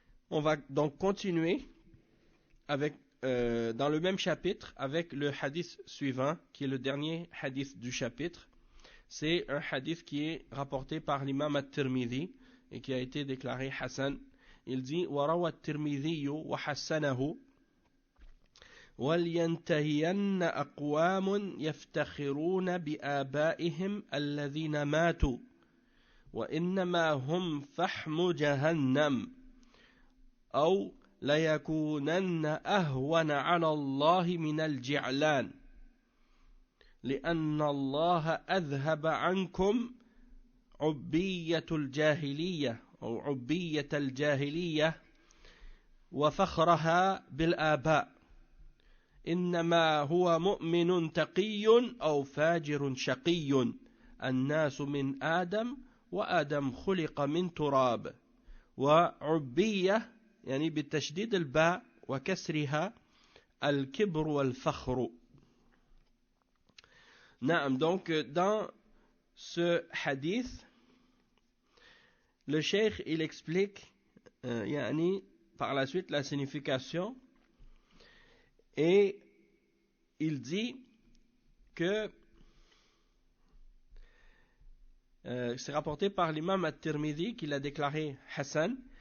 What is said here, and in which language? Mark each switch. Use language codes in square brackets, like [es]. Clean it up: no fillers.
[fr] On va donc continuer avec, dans le même chapitre avec le hadith suivant, qui est le dernier hadith du chapitre. C'est un hadith qui est rapporté par l'imam at-Tirmidhi et qui a été déclaré Hassan. Il dit [ar] « Warawa at-Tirmidhi wa hassanahu » وَلْيَنْتَهِيَنَّ أَقْوَامٌ يَفْتَخِرُونَ بِآبَائِهِمْ الَّذِينَ مَاتُوا وَإِنَّمَا هُمْ فَحْمُ جَهَنَّمَ أَوْ لَيَكُونَنَّ أَهْوَنَ عَلَى اللَّهِ مِنَ الْجِعْلَانِ لِأَنَّ اللَّهَ أَذْهَبَ عَنْكُمْ عُبِّيَّةَ الْجَاهِلِيَّةِ أو عُبِّيَّةَ الْجَاهِلِيَّةِ وَفَخْرَهَا بِالْآبَاءِ إنما هو مؤمن تقي أو فاجر شقي الناس من آدم وآدم خلق من تراب وعبية يعني بالتشديد الباء وكسرها الكبر والفخر. نعم. [fr] Donc dans ce hadith le cheikh il explique يعني par la suite la signification. Et il dit que c'est rapporté par l'imam at-Tirmidhi qu'il a déclaré Hassan.